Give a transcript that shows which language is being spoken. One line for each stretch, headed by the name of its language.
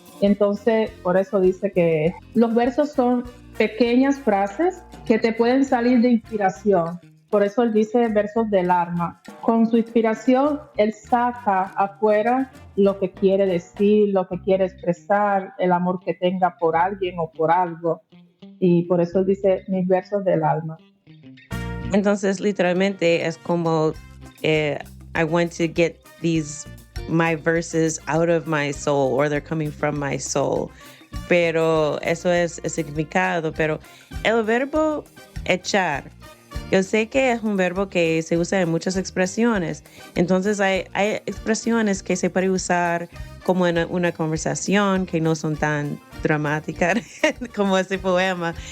Spanish: Entonces, por eso dice que los versos son pequeñas frases que te pueden salir de inspiración. Por eso él dice versos del alma. Con su inspiración, él saca afuera lo que quiere decir, lo que quiere expresar, el amor que tenga por alguien o por algo. Y por eso él dice mis versos del alma. Entonces, literalmente es como,
English: I want to get my verses out of my soul, or they're coming from my soul.
Spanish: Pero eso es el significado. Pero el verbo echar, yo sé que es un verbo que se usa en muchas expresiones. Entonces, hay expresiones que se pueden usar como en una conversación, que no son tan dramáticas como ese poema.